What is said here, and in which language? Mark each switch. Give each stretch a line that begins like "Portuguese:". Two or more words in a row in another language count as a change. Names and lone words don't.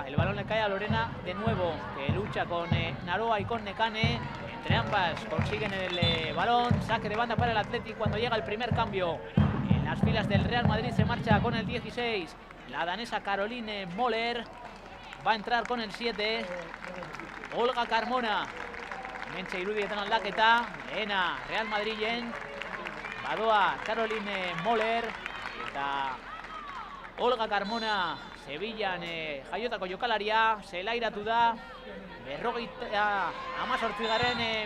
Spanish: El balón le cae a Lorena de nuevo, que lucha con Naroa y con Nekane. Entre ambas consiguen el balón. Saque de banda para el Athletic cuando llega el primer cambio. En las filas del Real Madrid se marcha con el 16. La danesa Caroline Moller va a entrar con el 7. Olga Carmona.
Basque: Mentxe irudietan aldaketa, lehena Real Madrilen, badoa Caroline Moller, eta Olga Carmona Sevillan jaiotako jokalaria, zelairatu da, 58.